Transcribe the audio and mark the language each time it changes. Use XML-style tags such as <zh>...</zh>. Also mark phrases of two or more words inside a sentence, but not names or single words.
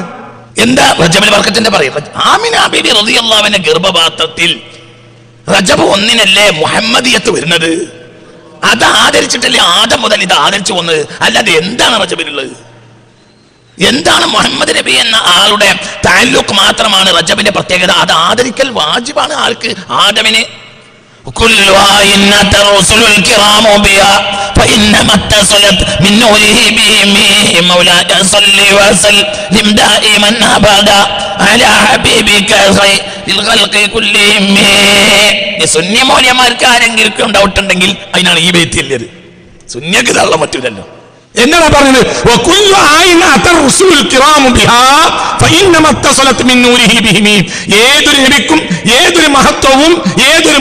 <ml>എന്താ റജബിലെ ബർക്കത്തിന്റെ പറയുന്നത് ആമിന ബീബി</ml> <ar>رضي الله عنها</ar> <ml>ഗർഭപാത്രത്തിൽ റജബ് 1-നല്ലേ മുഹമ്മദിയത്ത് വരുന്നത് അത് ആദരിച്ചിട്ടല്ലേ ആദം മുതൽ ഇത് ആദരിച്ചു വന്നത് അല്ലാതെ എന്താണ് റജബിലുള്ളത് എന്താണ് മുഹമ്മദ് നബി എന്ന ആളുടെ തഅല്ലുഖ് മാത്രമാണ് റജബിന്റെ പ്രത്യേകത അത് ആദരിക്കൽ വാജിബാണ് ആൾക്ക് ആദമിനെ</ml> <ar>كلها إن الرسل الكرام بها فإنما اتصلت من نوره بهم مولاي صل وسلم دائما أبدا على حبيبك خير الخلق كلهم</ar> <ml>സുന്നി മൗലവിമാർക്ക് ആരെങ്കിലും ഡൗട്ട് ഉണ്ടെങ്കിൽ അതിനാണ് ഈ ബൈത്തില്ലത് സുന്നിക്ക് തള്ളാൻ പറ്റൂലല്ലോ എന്താണ് പറഞ്ഞത്</ml> <ar>وكل آية الرسل الكرام بها فإنما اتصلت من نوره بهم</ar> <ml>ഏതൊരു നബിക്കും ഏതൊരു മഹത്വവും ഏതൊരു</ml>